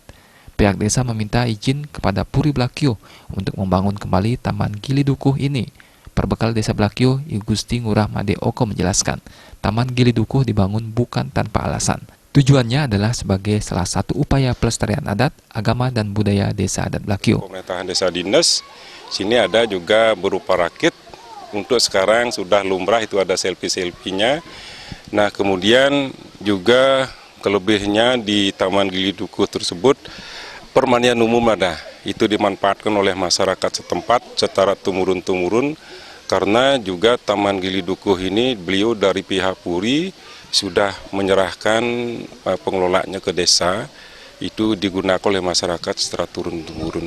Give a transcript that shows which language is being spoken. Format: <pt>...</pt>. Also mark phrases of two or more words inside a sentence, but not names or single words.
<id>Pihak desa meminta izin kepada Puri Blakio untuk membangun kembali Taman Gili Dukuh ini. Perbekal desa Blakio, I Gusti Ngurah Made Oko menjelaskan, Taman Gili Dukuh dibangun bukan tanpa alasan. Tujuannya adalah sebagai salah satu upaya pelestarian adat, agama, dan budaya desa adat Blakio. Pemerintahan desa Dinas, sini ada juga berupa rakit. Untuk sekarang sudah lumrah, itu ada selfie-selfie-nya. Nah, kemudian juga kelebihnya di Taman Gili Dukuh tersebut, permanian umum ada. Itu dimanfaatkan oleh masyarakat setempat secara temurun-temurun, karena juga Taman Gili Dukuh ini beliau dari pihak Puri sudah menyerahkan pengelolaannya ke desa, itu digunakan oleh masyarakat secara turun-temurun.</id>